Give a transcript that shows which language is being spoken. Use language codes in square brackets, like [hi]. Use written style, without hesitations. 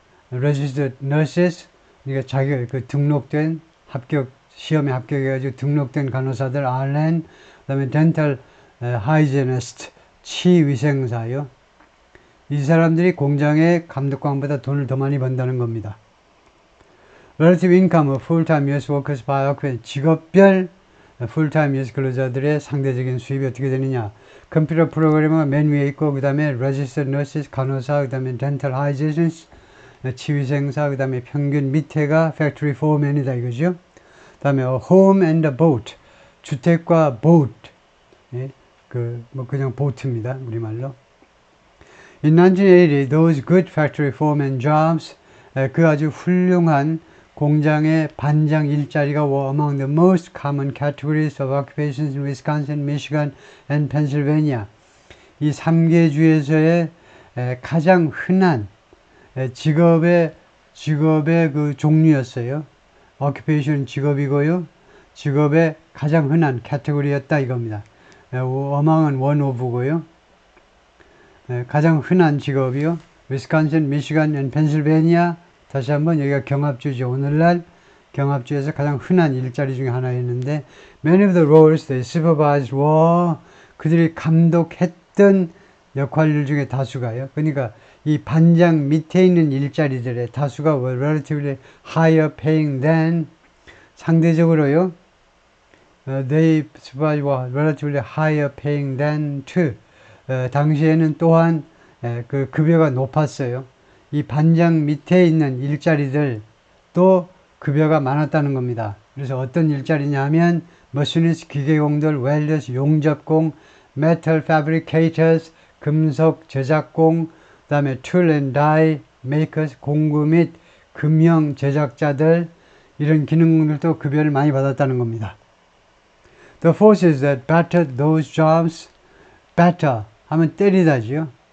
[ko] Registered Nurses, 그러니까 자기 등록된 시험에 합격해가지고 등록된 간호사들 RN, 그다음에 Dental Hygienist, 치위생사요. 이 사람들이 공장의 감독관보다 돈을 더 많이 번다는 겁니다. [en] Relative income of full-time US workers by occupation, 직업별 풀타임 US 근로자들의 상대적인 수입이 어떻게 되느냐. [ko] 컴퓨터 프로그래머가 맨 위에 있고, 그 다음에 registered nurses, 간호사, 그 다음에 dental hygienist, 치위생사, 그 다음에 평균 밑에가 factory foreman이다 이거죠. 그 다음에 [en] home and a boat, [ko] 주택과 boat, 그냥 보트입니다, 우리말로. [en] In 1980, those good factory foreman jobs, [ko] 그 아주 훌륭한 공장의 반장 일자리가 [en] were among the most common categories of occupations in Wisconsin, Michigan, and Pennsylvania. [ko] 이 3개 주에서의 가장 흔한 직업의 그 종류였어요. occupation 직업이고요. 직업의 가장 흔한 카테고리였다 이겁니다. among은 one of고요. 가장 흔한 직업이요. Wisconsin, Michigan, and Pennsylvania. 다시 한번 여기가 경합주죠. 오늘날 경합주에서 가장 흔한 일자리 중에 하나였는데, [en] many of the roles they supervised were, [ko] 그들이 감독했던 역할들 중에 다수가요. 그러니까 이 반장 밑에 있는 일자리들의 다수가 [en] were relatively higher paying than, [ko] 상대적으로요. [en] They supervised were relatively higher paying than to. [ko] 당시에는 또한 그 급여가 높았어요. 이 반장 밑에 있는 일자리들도 급여가 많았다는 겁니다. 그래서 어떤 일자리냐 하면 머신리스트 기계공들, 웰더스 용접공, metal fabricators 금속 제작공, 그 다음에 tool and die makers 공구 및 금형 제작자들, 이런 기능들도 급여를 많이 받았다는 겁니다. [en] The forces that battered those jobs, batter [ko] 하면 때리다지요.